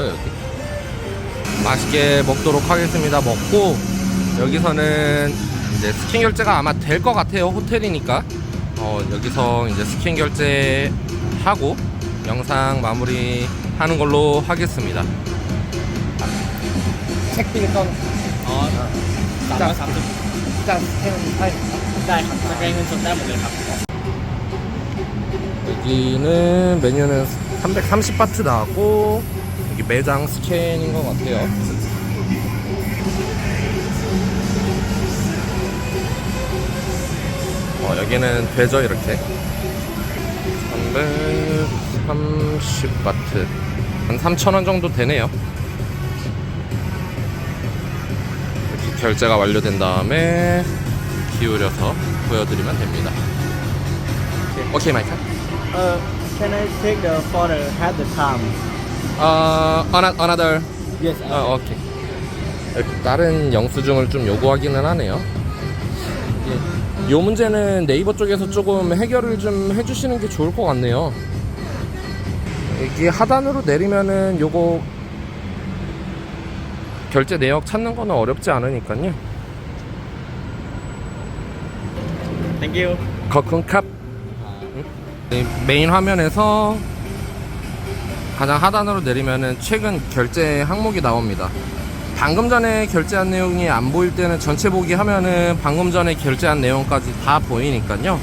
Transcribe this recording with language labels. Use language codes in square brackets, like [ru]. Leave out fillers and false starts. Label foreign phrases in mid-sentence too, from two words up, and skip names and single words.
[ko] 여기 맛있게 먹도록 하겠습니다. 먹고 여기서는 이제 스캔 결제가 아마 될 것 같아요. 호텔이니까 여기서 이제 스캔 결제하고 영상 마무리 하는 걸로 하겠습니다. [en] check bill [th] ก่อนอ๋อ330จากสแกนใช่ได้ครับสแกนเงินสดได้หมดเลยครับ [ko] 여기는 메뉴는 330바트 나왔고 여기 매장 스캔인 것 같아요. 여기는 되죠 이렇게 330바트 한 3,000원 정도 되네요. 이렇게 결제가 완료된 다음에 기울여서 보여드리면 됩니다. 오케이 마이크. [en] Can I take the photo at the time? another. Yes. [ko] 오케이. 다른 영수증을 좀 요구하기는 하네요. 이 문제는 네이버 쪽에서 조금 해결을 좀 해주시는 게 좋을 것 같네요. 여기 하단으로 내리면은 요거 결제 내역 찾는 거는 어렵지 않으니까요. [en] Thank you. [th] 거큰캅. [ko] 메인 화면에서 가장 하단으로 내리면은 최근 결제 항목이 나옵니다. 방금 전에 결제한 내용이 안 보일 때는 전체 보기 하면은 방금 전에 결제한 내용까지 다 보이니까요.